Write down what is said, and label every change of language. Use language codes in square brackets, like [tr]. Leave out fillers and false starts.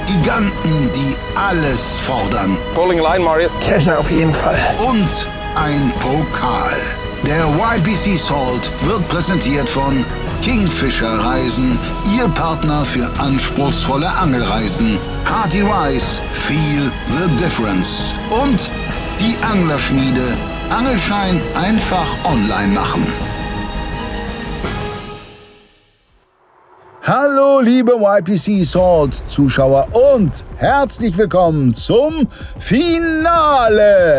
[de] Giganten, die alles fordern. [en] Pulling line, Mario. [de] Kescher auf jeden Fall. Und ein Pokal. Der YPC Salt wird präsentiert von Kingfisher Reisen, Ihr Partner für anspruchsvolle Angelreisen. [en] Hearty Rice, feel the difference. [de] Und die Anglerschmiede. Angelschein einfach online machen. Hallo liebe YPC Salt Zuschauer und herzlich willkommen zum Finale.